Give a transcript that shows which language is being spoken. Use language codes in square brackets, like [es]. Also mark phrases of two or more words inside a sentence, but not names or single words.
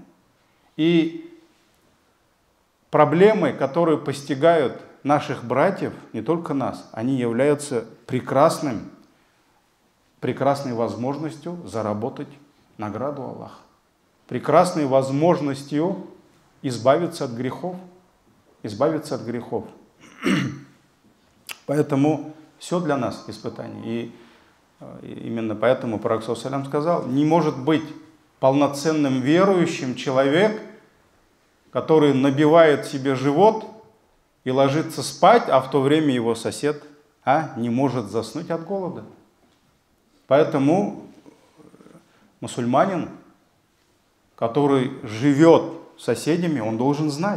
[ru] И проблемы, которые постигают наших братьев, не только нас, они являются прекрасной возможностью заработать награду Аллаха. Прекрасной возможностью избавиться от грехов. Избавиться от грехов. Поэтому все для нас испытание. И именно поэтому пророк [ar] صلى الله عليه وسلم [ru] сказал, не может быть полноценным верующим человек, который набивает себе живот и ложится спать, а в то время его сосед не может заснуть от голода. Поэтому мусульманин, который живет с соседями, он должен знать.